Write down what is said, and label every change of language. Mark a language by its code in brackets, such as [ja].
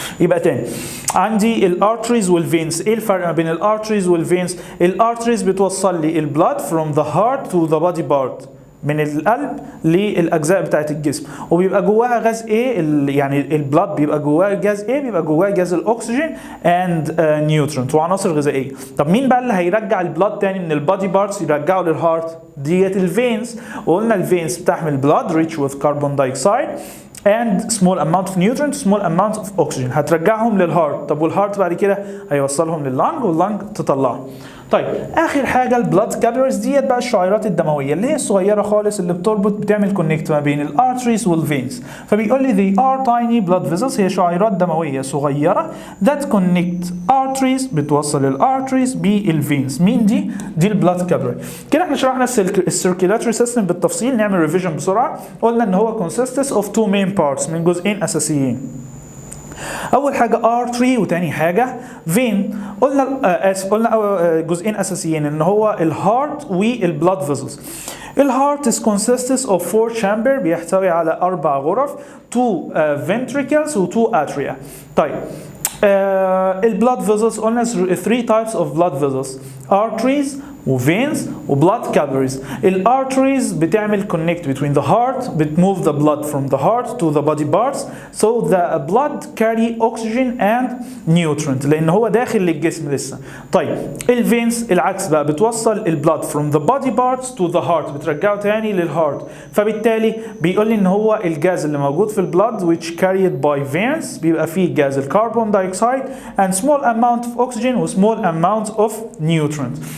[ar] يبقى تاني عندي الارتريز والفينز. ايه الفرق ما بين الارتريز والفينز؟ الارتريز بتوصل لي البلاد [en] from the heart to the body part، [ar] من القلب للاجزاء بتاعت الجسم، وبيبقى جواها غاز ايه، يعني البلاد بيبقى جواه غاز ايه، بيبقى جواه غاز الاكسجين اند نيوترنت وعناصر غذائيه. طب مين بقى اللي هيرجع البلاد تاني من البادي بارتس يرجعه للهارت؟ ديت الفينز. وقلنا الفينز بتحمل بلاد [en] rich with carbon dioxide and small amount of nutrients small amount of oxygen، [ar] هترجعهم للهارت. طب والهارت بعد كده هيوصلهم لللنج واللنج تطلعهم. طيب اخر حاجه البلاد كابيلاريز، ديت بقى الشعيرات الدمويه اللي هي الصغيره خالص اللي بتعمل كونكت ما بين الارتريز والفينز. فبيقول لي [en] they are tiny blood vessels، [ar] هي شعيرات دمويه صغيره [en] that connect arteries، [ar] بتوصل الارتريز بالفينز. مين دي؟ دي البلاد كابيلاري. كده احنا شرحنا السيركيلاتوري سيستم بالتفصيل. نعمل ريفيجن بسرعه. قلنا ان هو [en] consists of two main parts، [ar] من جزئين اساسيين. اول حاجه artery وتاني حاجه vein. قلنا جزئين اساسيين ان هو الهارت والبلاد فيزلز. الهارت [en] consists of 4 chamber، [ar] بيحتوي على 4 غرف، 2 ventricles و 2 atria. طيب البلاد فيزلز قلنا [en] 3 types of blood vessels، [ar] arteries وفينز وبلاد كابيلاريز. الارتريز بتعمل [en] connect between the heart، بتmove the blood from the heart to the body parts so the blood carry oxygen and nutrient، [ar] لان هو داخل للجسم لسه. طيب الفينز العكس بقى، بتوصل البلاد [en] from the body parts to the heart، [ar] بترجعه تاني للهارت. فبالتالي بيقول لي ان هو الجاز اللي موجود في البلاد [en] which carried by veins [ar] بيبقى فيه جاز الكربون دايوكسيد [en] and small amount of oxygen [ar] و [en] small amount of nutrient.